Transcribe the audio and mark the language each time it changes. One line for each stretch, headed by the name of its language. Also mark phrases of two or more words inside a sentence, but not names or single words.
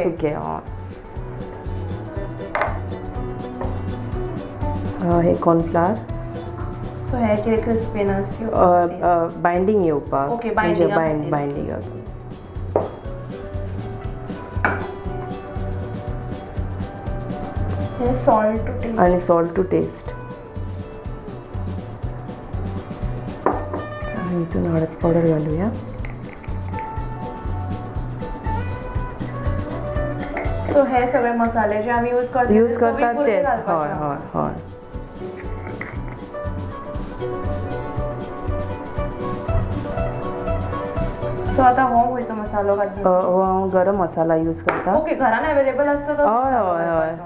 Konkani: सुके हय हे कॉर्नफ्लावर सो हे कितें क्रिस्पीनस बायंडींग येवपाक.
English: Okay, binding
Konkani: म्हणजे खातीर. बायंडींग
English: हे salt to taste.
Marathi: आणि
English: salt to taste.
Marathi: इथून हळद पावडर घालूया. सो हे सगळे मसाले जे आम्ही यूज
Konkani: करतात तेच. हय हय हय. सो आता हो खंयचो मसालो घालता. हो हांव गरम मसाला यूज करता. ओके घरान अवेलेबल असता तो हय मसालो हय हय. घालपाचो.